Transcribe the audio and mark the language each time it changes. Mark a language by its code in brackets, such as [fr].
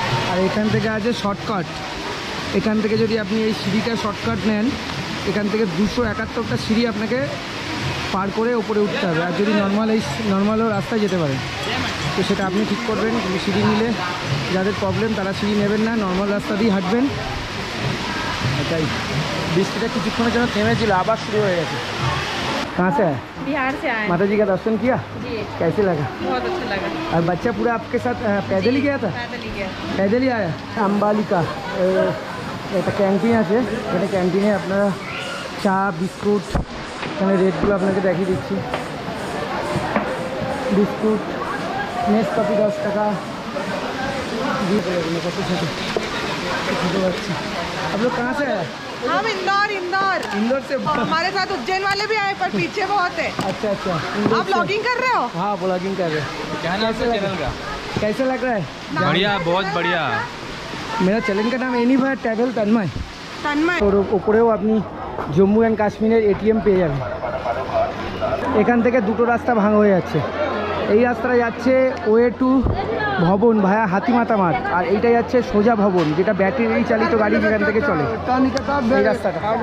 [bn] আর এখান থেকে আছে শর্টকাট, এখান থেকে যদি আপনি এই সিঁড়িটা শর্টকাট নেন, এখান থেকে 271টা সিঁড়ি আপনাকে পার করে ওপরে উঠতে হবে। আর যদি নর্মালও রাস্তায় যেতে পারেন, তো সেটা আপনি ঠিক করবেন। কিন্তু সিঁড়ি নিলে যাদের প্রবলেম তারা সিঁড়ি নেবেন না, নর্মাল রাস্তা দিয়ে হাঁটবেন। এটাই, বৃষ্টিটা কিছুক্ষণের জন্য থেমেছিল, আবার শুরু হয়ে গেছে। [hi] कहाँ से है? बिहार से आए माता जी का दर्शन किया? जी, कैसे लगा? बहुत अच्छा लगा। और बच्चा पूरा आपके साथ पैदल ही गया था? पैदल ही गया। पैदल ही आया? [bn] अम्बालिका একটা ক্যান্টিন আছে, এখানে ক্যান্টিনে আপনারা চা বিস্কুট, এখানে রেটগুলো আপনাকে দেখিয়ে দিচ্ছি। বিস্কুট নেসকাফি 10 টাকা দিয়ে দেবেন। কত ছোটো ছোটো বাচ্চা। [hi] आप लोग कहाँ से है? हम इंदौर इंदौर से? हमारे साथ उज्जैन वाले भी आए पर पीछे बहुत है। अच्छा अच्छा, इंदौर आप से? ब्लॉगिंग कर रहे हो? हाँ ब्लॉगिंग कर रहे हैं। क्या नाम है चैनल का? कैसा लग रहा है? बढ़िया, बहुत बढ़िया। मेरा चैनल का नाम एनी भाई ट्रैवल तन्मय। तन्मय [bn] ওর ওপরেও আপনি জম্মু অ্যান্ড কাশ্মীরের এটিএম পেয়ে যাবেন। এখান থেকে দুটো রাস্তা ভাঙা হয়ে যাচ্ছে। এই রাস্তাটা যাচ্ছে ওয়ে টু ভবন ভায়া হাতিমাতা মাঠ, আর এইটা যাচ্ছে সোজা ভবন, যেটা ব্যাটারি চালিত গাড়ি যেখান থেকে চলে এই রাস্তাটা।